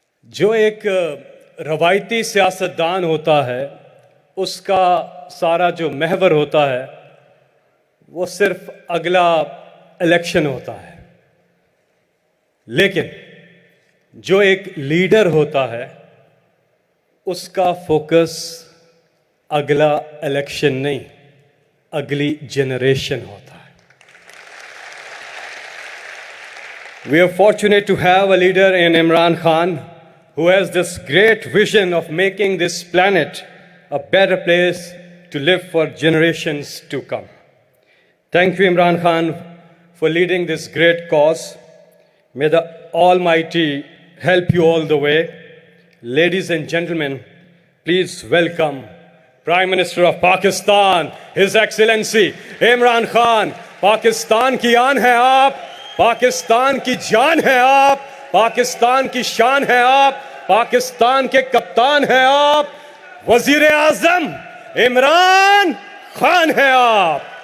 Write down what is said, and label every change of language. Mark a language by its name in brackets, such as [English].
[Hindi] जो एक रवायती सियासतदान होता है उसका सारा जो महवर होता है वो सिर्फ अगला इलेक्शन होता है, लेकिन जो एक लीडर होता है उसका फोकस अगला इलेक्शन नहीं, अगली जनरेशन होता है। [English] We are fortunate to have a leader in Imran Khan who has this great vision of making this planet a better place to live for generations to come. Thank you, Imran Khan, for leading this great cause. May the Almighty help you all the way. Ladies and gentlemen, please welcome Prime Minister of Pakistan, His Excellency Imran Khan. [Hindi] Pakistan की आन है आप, पाकिस्तान की जान है आप, पाकिस्तान की शान है आप, पाकिस्तान के कप्तान हैं आप, वजीर आजम इमरान खान हैं आप।